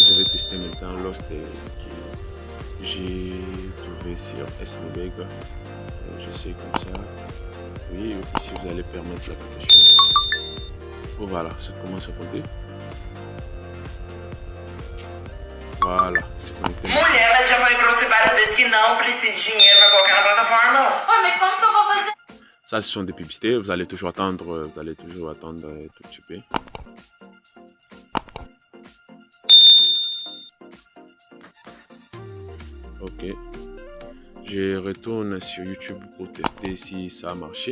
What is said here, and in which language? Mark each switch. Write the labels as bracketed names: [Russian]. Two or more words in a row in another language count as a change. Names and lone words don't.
[French] Je vais tester maintenant Lost que j'ai trouvé sur SNBG. Je sais comme ça. Oui, ici vous allez permettre l'application. Oh, voilà, ça commence à compter. Voilà, c'est connecté. [Portuguese] Mulher, mas já falei pra você várias vezes que não precisa de dinheiro pra colocar na plataforma. [French] Ouais, mais comment que [Portuguese] eu vou fazer? [French] Ça, ce sont des publicités. Vous allez toujours attendre tout petit peu. Ok. Je retourne sur YouTube pour tester si ça a marché.